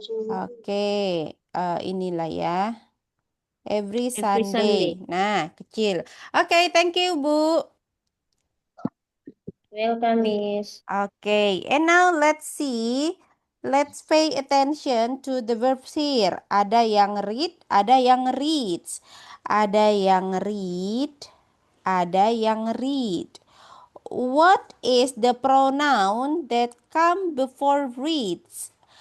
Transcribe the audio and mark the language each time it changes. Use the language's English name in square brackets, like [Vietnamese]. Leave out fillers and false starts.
[Indonesian] Oke, inilah ya. [English] Every Sunday. Sunday. [Indonesian] Nah, kecil. [English] Oke, thank you, [Indonesian] Bu. [English] Welcome, Miss. Okay, and now let's see. Let's pay attention to the verbs here. [Indonesian] Ada yang read, ada yang reads. Ada yang read, ada yang read. [English] What is the pronoun that come before reads?